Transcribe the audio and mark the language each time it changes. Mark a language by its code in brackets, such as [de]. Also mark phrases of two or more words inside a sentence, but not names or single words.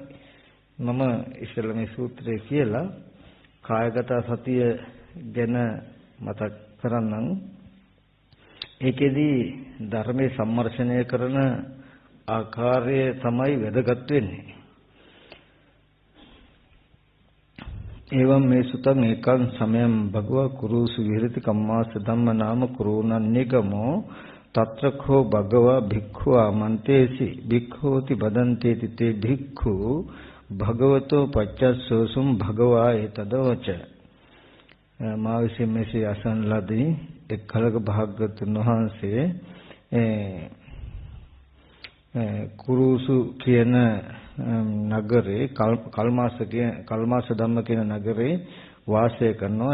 [si] මම ඉස්සෙල්ලා මේ සූත්‍රය කියලා කායගත සතිය ගැන මතක් කරන්නම්. ඒකෙදි ධර්මයේ සම්මර්ෂණය කරන ආකාරය තමයි වැදගත් වෙන්නේ. [pi] එවම් මේ සුතං ඒකං සමයං භගවා කුරුසු විහෙරති කම්මාස ධම්ම නාම කුරුණන්නේගමෝ తත්‍රඛෝ භගවා භික්ඛු ආමන්තේසි භික්ඛෝති බදන්තේති තේ භික්ඛු භගවතෝ පච්චස්සෝසුම් භගවා ඒතදවච. [si] මා විසින් මෙසේ අසන ලදී එක් කලක භාග්‍යවතුන් වහන්සේ කුරුසු කියන නගරේ කල්මාස ධම්ම කියන නගරේ වාසය කරනවා.